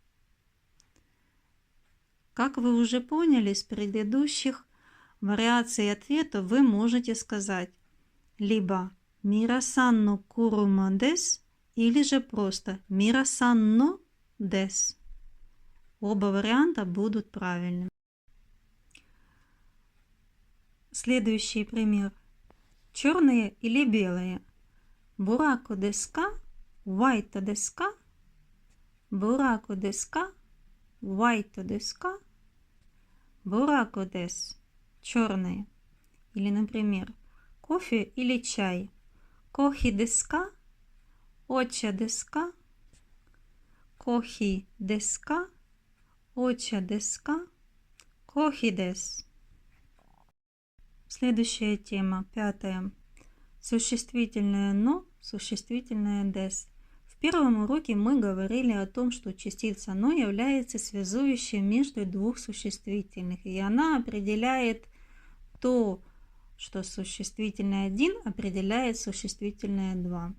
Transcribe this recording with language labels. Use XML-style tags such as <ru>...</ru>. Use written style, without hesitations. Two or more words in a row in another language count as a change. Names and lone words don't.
<ru>Как вы уже поняли с предыдущих вариаций ответа, вы можете сказать либо</ru> <ja>«ミラさんの車です»,</ja> <ru>или же просто</ru> <ja>«ミラさんのです».</ja> <ru>Оба варианта будут правильными. Следующий пример. Черные или белые?</ru> <ja>ブラックですか、ホワイトですか、ブラックですか、ホワイトですか、ブラックです.</ja> <ru>Черные. Или, например, кофе или чай?</ru> <ja>コーヒーですか、お茶ですか、コーヒーですか、お茶ですか、コーヒーです.</ja> <ru>Следующая тема, 5. Существительное «но», существительное «des». В первом уроке мы говорили о том, что частица «но» является связующей между двух существительных, и она определяет то, что существительное 1 определяет существительное 2.</ru>